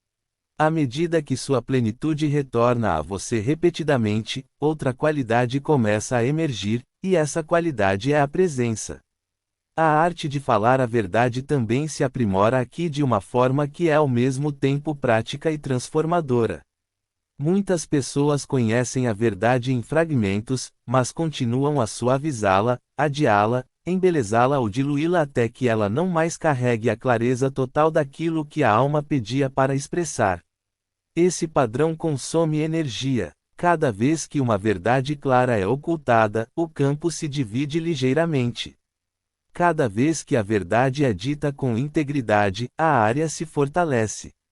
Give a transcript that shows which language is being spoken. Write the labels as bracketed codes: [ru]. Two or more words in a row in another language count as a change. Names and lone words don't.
[pt] À medida que sua plenitude retorna a você repetidamente, outra qualidade começa a emergir, e essa qualidade é a presença. A arte de falar a verdade também se aprimora aqui de uma forma que é ao mesmo tempo prática e transformadora. Muitas pessoas conhecem a verdade em fragmentos, mas continuam a suavizá-la, adiá-la, embelezá-la ou diluí-la até que ela não mais carregue a clareza total daquilo que a alma pedia para expressar. Esse padrão consome energia. Cada vez que uma verdade clara é ocultada, o campo se divide ligeiramente. Cada vez que a verdade é dita com integridade, a área se fortalece.